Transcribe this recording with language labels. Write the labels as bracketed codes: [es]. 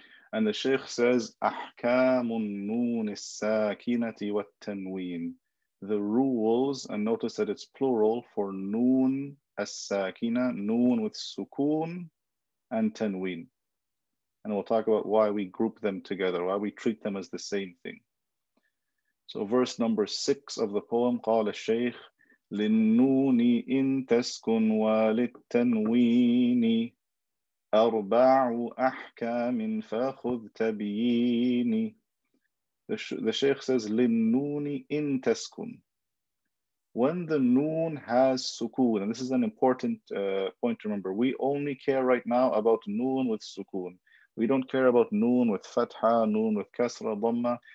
[en] And the Shaykh says, [ar] أحكام النون الساكنة والتنوين. [en] The rules, and notice that it's plural for noon as-sakina, noon with sukoon and tanween. And we'll talk about why we group them together, why we treat them as the same thing. So verse number 6 of the poem, [ar] قال الشيخ للنون إن تسكن وللتنوين أربع أحكام فخذ تبييني. [en] The Shaykh says [ar] للنون إن تسكن. [en] When the noon has sukoon, and this is an important point to remember, we only care right now about noon with sukoon. We don't care about noon with fatha, noon with kasra, dhamma.